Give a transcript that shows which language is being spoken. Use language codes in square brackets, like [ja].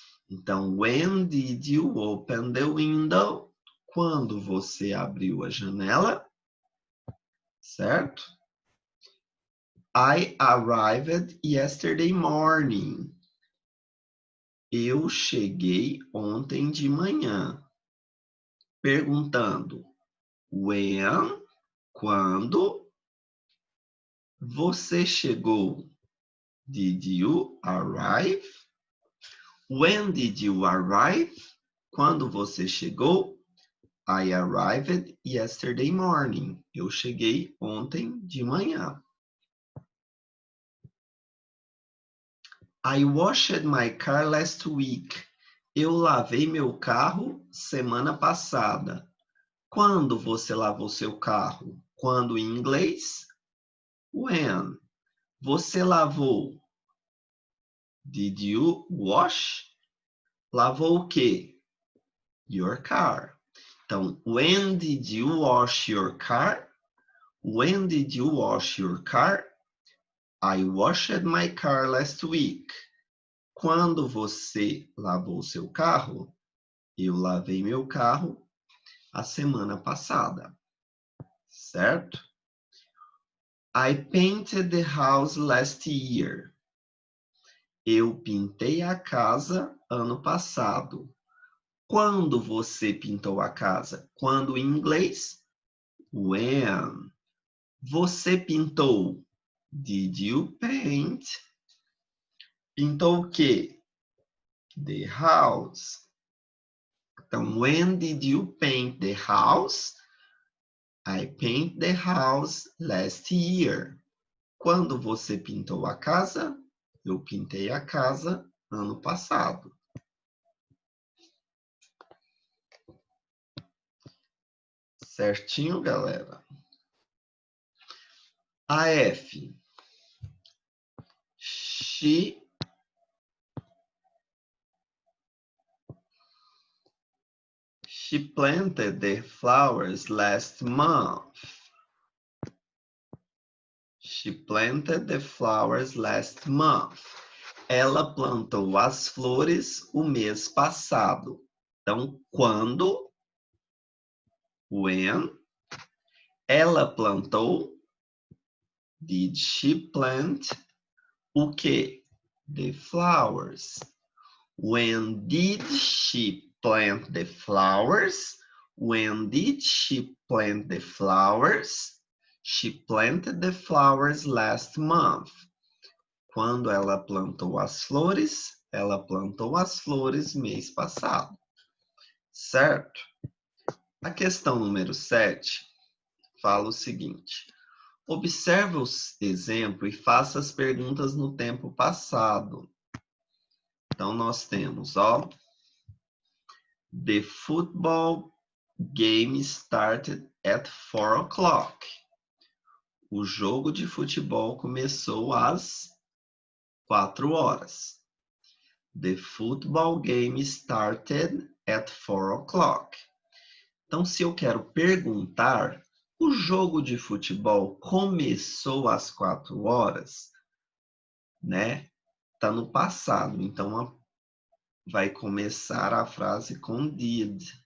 [pt] Então, [en] when did you open the window? [pt] Quando você abriu a janela? Certo? [en] I arrived yesterday morning. [pt] Eu cheguei ontem de manhã. Perguntando, [en] when, [pt] quando você chegou? [en] Did you arrive? When did you arrive? [pt] Quando você chegou? [en] I arrived yesterday morning. [pt] Eu cheguei ontem de manhã. [en] I washed my car last week. [pt] Eu lavei meu carro semana passada. Quando você lavou seu carro? Quando em inglês? [en] When. [pt] Você lavou? [en] Did you wash? [pt] Lavou o quê? [en] Your car. [pt] Então, [en] when did you wash your car? When did you wash your car? I washed my car last week. [pt] Quando você lavou seu carro? Eu lavei meu carro a semana passada. Certo? [en] I painted the house last year. [pt] Eu pintei a casa ano passado. Quando você pintou a casa? Quando em inglês? [en] When. [pt] Você pintou? [en] Did you paint? [pt] Pintou o quê? [en] The house. [pt] Então, [en] when did you paint the house? I painted the house last year. [pt] Quando você pintou a casa? Eu pintei a casa ano passado. Certinho, galera? A F. [en] She planted the flowers last month. She planted the flowers last month. [pt] Ela plantou as flores o mês passado. Então, quando? [en] When? [pt] Ela plantou? [en] Did she plant? [pt] O quê? [en] The flowers. When did she plant the flowers? When did she plant the flowers? She planted the flowers last month. [pt] Quando ela plantou as flores? Ela plantou as flores mês passado. Certo? A questão número 7 fala o seguinte. Observe o exemplo e faça as perguntas no tempo passado. Então, nós temos, ó. [en] The football game started at 4 o'clock. [pt] O jogo de futebol começou às 4 horas. [en] The football game started at 4 o'clock. [pt] Então, se eu quero perguntar, o jogo de futebol começou às 4 horas, né? Tá no passado, então vai começar a frase com did.